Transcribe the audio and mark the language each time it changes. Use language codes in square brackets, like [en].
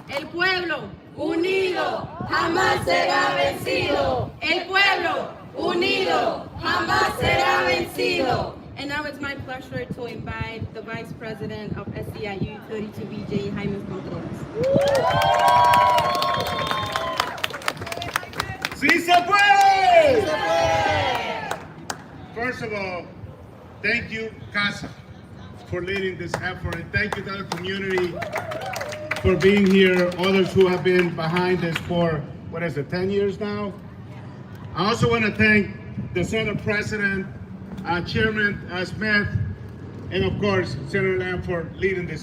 [es] El pueblo unido jamás será vencido. El pueblo unido jamás será vencido. [en] And now it's my pleasure to invite the Vice President of SEIU 32BJ, Jaime Contreras. [es] ¡Sí se puede! [en] First of all, thank you, CASA, for leading this effort, and thank you to the community for being here, others who have been behind this for, 10 years now? I also want to thank the Senate President, Chairman Smith, and of course, Senator Lamb for leading this.